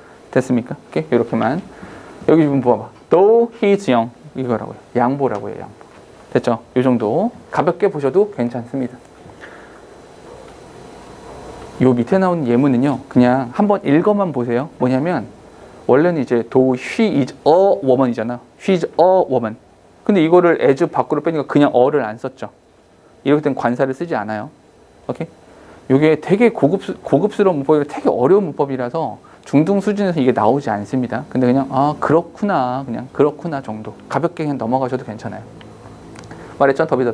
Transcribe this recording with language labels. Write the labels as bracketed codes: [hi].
[ko] 됐습니까? 오케이? 이렇게만. 여기 좀 봐봐. [en] Though he's young. [ko] 이거라고요. 양보라고요. 양보. 됐죠? 이 정도 가볍게 보셔도 괜찮습니다. 요 밑에 나오는 예문은요. 그냥 한번 읽어만 보세요. 뭐냐면 원래는 이제 [en] though she is a woman [ko] 이잖아. [en] She is a woman. [ko] 근데 이거를 as 밖으로 빼니까 그냥 a를 안 썼죠. 이럴 땐 관사를 쓰지 않아요. 오케이? 이게 되게 고급스러운 문법이라 되게 어려운 문법이라서 중등 수준에서 이게 나오지 않습니다. 근데 그냥 그렇구나, 그냥 그렇구나 정도 가볍게 그냥 넘어가셔도 괜찮아요. 말했죠?